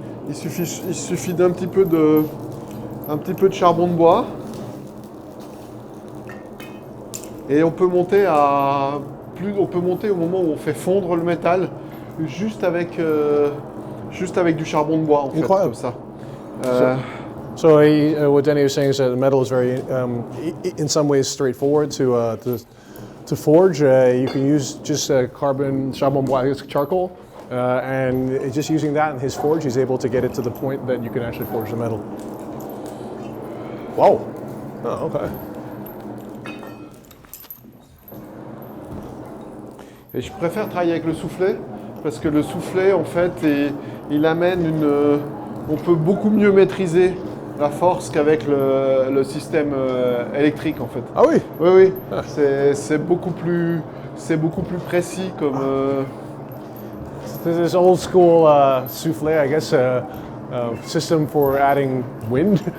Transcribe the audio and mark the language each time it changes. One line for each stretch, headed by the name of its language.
French: Il suffit d'un petit peu de charbon de bois et on peut monter au moment où on fait fondre le métal juste avec du charbon de bois en fait, comme ça.
English: So what Denny was saying is that the metal is very, in some ways, straightforward to forge. You can use just
French: charbon bois,
English: charcoal, and just using that in his forge, he's able to get it to the point that you can actually forge the metal. Wow. Oh, okay.
French: Et je préfère travailler avec le soufflet parce que le soufflet, en fait, il amène on peut beaucoup mieux maîtriser la force qu'avec le système électrique en fait. Ah oui? Oui, oui. Ah. C'est beaucoup plus précis comme.
English: This old school soufflet, I guess, system for adding wind.